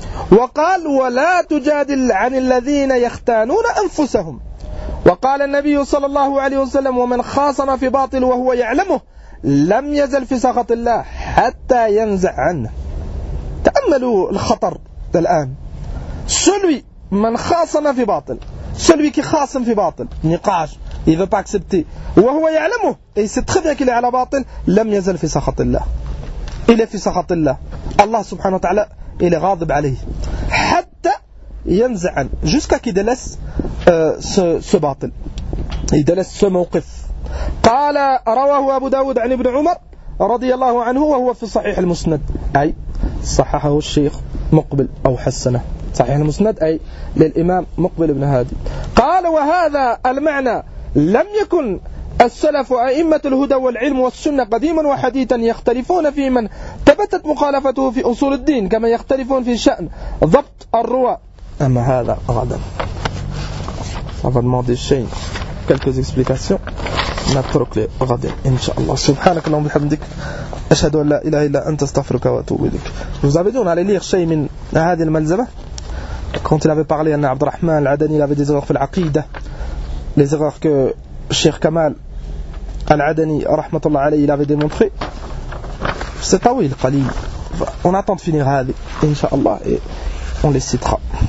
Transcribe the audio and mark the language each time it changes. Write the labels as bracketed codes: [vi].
[ar] Wa qal wa la tujadil an alladhina yakhtanuna anfusahum. Wa qal an-nabiy sallallahu alayhi wa sallam wa man khasama fi batil wa huwa ya'lamuh لم يزل في سخط الله حتى ينزع عنه. تأملوا الخطر الآن. celui من خاصم في باطل. [fr] celui qui [ar] خاصم في باطل. [fr] نقاش. il veut pas accepter. وهو يعلمه. et c'est très bien qu'il est à la باطل. [ar] لم يزل في سخط الله. [fr] il est [ar] في سخط الله. الله سبحانه وتعالى il est غاضب عليه. حتى ينزع عنه. [fr] jusqu'à qu'il délaisse ce باطل. il délaisse ce موقف. [ar] قال رواه أبو داود عن ابن عمر رضي الله عنه وهو في صحيح المسند أي صححه الشيخ مقبل أو حسنه صحيح المسند أي للإمام مقبل بن هادي. قال وهذا المعنى لم يكن السلف أئمة الهدى والعلم والسنة قديما وحديثا يختلفون في من ثبتت مخالفته في أصول الدين كما يختلفون في شأن ضبط الرواة. أما هذا غدا سأفرمان دي شيء [fr] quelques explications [ar] نترك لغدا إن شاء الله. سبحانك اللهم وبحمدك أشهد أن لا إله إلا أنت استغفرك وأتوب إليك. [fr] Vous avez dit on allait lire شيء من هذه الملزمة quand il avait parlé [ar] أن عبد الرحمن العدني [fr] il avait des erreurs [ar] في العقيدة [fr] les erreurs que Cheikh Kamal Al-Adani rahmatullah alayhi il avait démontré. C'est pas oui le qalil. On attend de finir hadi inshallah et on les citera.